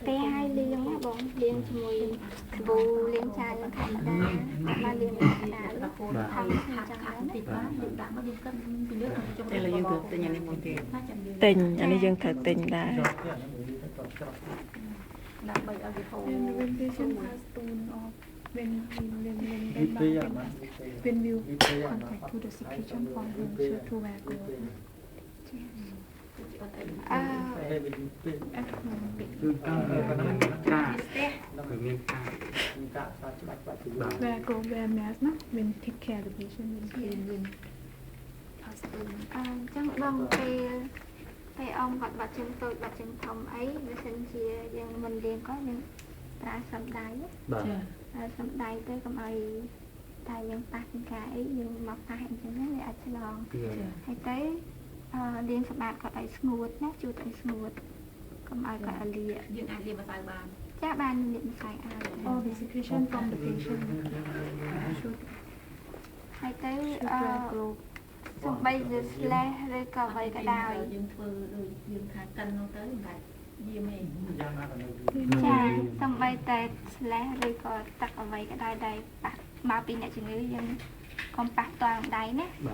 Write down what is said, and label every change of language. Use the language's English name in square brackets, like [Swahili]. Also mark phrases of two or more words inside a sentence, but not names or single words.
[Khmer] ពេលឲ្យលាងណាបងលាងជាមួយសាប៊ូលាងចានធម្មតាមកលាងធម្មតាថងចឹងដែរ តិចបានយើងដាក់មកយើងកិនពីលើទៅចុះ តែឡើយយើងត្រូវតែញ៉ាំនេះមួយទៀត ថាចាំយើង ទិញអានេះយើងត្រូវទិញដែរ ដើម្បីឲ្យវាហូរ [English] And when patient has stone or when you contact to the secretion from home to wear glove at home [Khmer] គឺកាំប៉ុណ្ណឹងចាគឺមានការ [English] wear glove wear mask ណា when take care the patient when has stone [Khmer] ចឹងបងពេលអង្គគាត់បាត់ជើងតូចបាត់ជើងធំអីបើសិនជាយើងមិនលាងក៏យើងប្រើសំដៃ បាទ សំដៃទៅកុំឲ្យតែយើងប៉ះចង្កាអីយើងមកប៉ះអញ្ចឹងវាអាចឆ្លងហើយទៅលាងសម្បាតគាត់ឲ្យស្ងួតណាជូតឲ្យស្ងួតកុំឲ្យគាត់ឲ្យលា យើងអាចលាបម្សៅបាន ចាបានលាបម្សៅឲ្យ [English] or the secretion from the patient should [Khmer] ហើយទៅ [English] wear glove [Khmer] សំបីជា slash ឬក៏អ្វីក៏ដោយ យើងធ្វើដូចយើងថាកិននោះទៅមិនបាច់យាមឯង ចាសំបីតែ slash ឬក៏ទឹកអ្វីក៏ដោយដែលប៉ះមកពីអ្នកជំងឺយើងកុំប៉ះផ្ទាល់ដៃណា បាទ